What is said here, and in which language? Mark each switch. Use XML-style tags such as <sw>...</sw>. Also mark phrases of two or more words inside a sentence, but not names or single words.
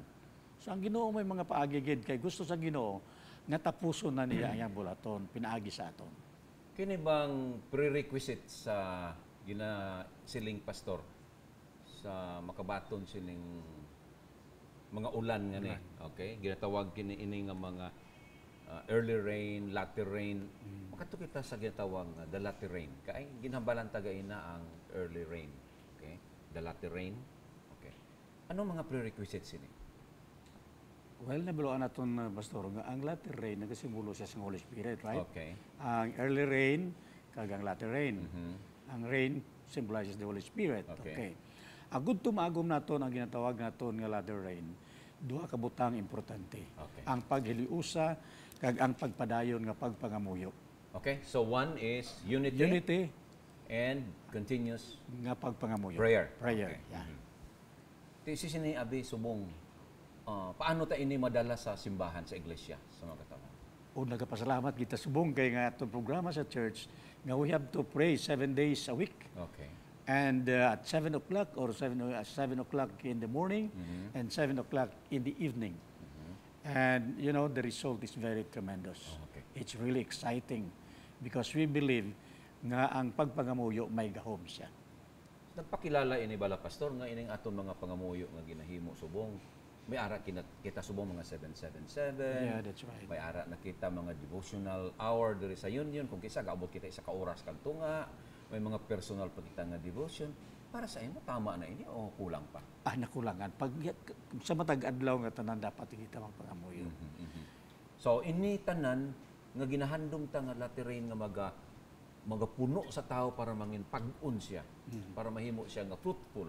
<hil>So ang Ginoo may mga paagigid kay gusto sa Ginoo nga tapuson na niya ang bulaton, pinaagi sa aton. Kini bang prerequisite sa siling pastor sa makabaton sining mga ulan nga ni, okay? Ginatawag kini ini nga mga</hil> <en>early rain, latter rain.</en> <hil>Makato kita sa ginatawag nga</hil> <en>the latter rain.</en> <hil>Kay ginhambalan taga ina ang</hil> <en>early rain.</en> <hil>Okay?</hil> <en>The latter rain.</en> <hil>Okay. Ano mga prerequisites ini? Well, nabiloan naton pastor nga ang</hil> <en>latter rain</en> <hil>nagasimbolo siya sa</hil> <en>Holy Spirit,</en> <hil>right? Okay. Ang</hil> <en>early rain</en> <hil>kag ang</hil> <en>latter rain. Ang rain symbolizes the Holy Spirit. Okay.</en> <hil>Agud tumagom naton ang ginatawag naton nga</hil> <en>latter rain.</en> <hil>Duha ka butang importante. Okay. Ang paghiliusa kag ang pagpadayon nga pagpangamuyo.</hil> <en>Okay. So one is unity, Unity and continuous</en> <hil>nga pagpangamuyo.</hil> <en>prayer. Prayer. Okay. Yeah.</en> <hil>Ti sini abi subong paano ta ini madala sa simbahan sa iglesia sa mga katawan? O nagapasalamat kita subong kay nga atong programa sa church nga</hil> <en>we have to pray 7 days a week.</en> <hil>Okay.</hil> <en>And at 7 o'clock or 7 o'clock in the morning and 7 o'clock in the evening. And you know, the result is very tremendous. Okay. It's really exciting because we believe</en> <hil>nga ang pagpangamuyo may gahom siya. Nagpakilala ini bala pastor nga ining aton mga pangamuyo nga ginahimo subong. May ara kita subong mga 777.</hil> <en>Yeah, that's right.</en> <hil>May ara nakita mga</hil> <en>devotional hour</en> <hil>diri sa union kung kisa gaabot kita isa ka oras kag tunga. May mga personal pa kita nga devotion. Para sa imo tama na ini o kulang pa? Nakulangan. Pag sa matag adlaw nga tanan dapat kita magpangamuyo. So ini tanan nga ginahandom ta nga laterin nga magapuno sa tao para mangin pag-un siya, para mahimo siya nga fruitful.</hil>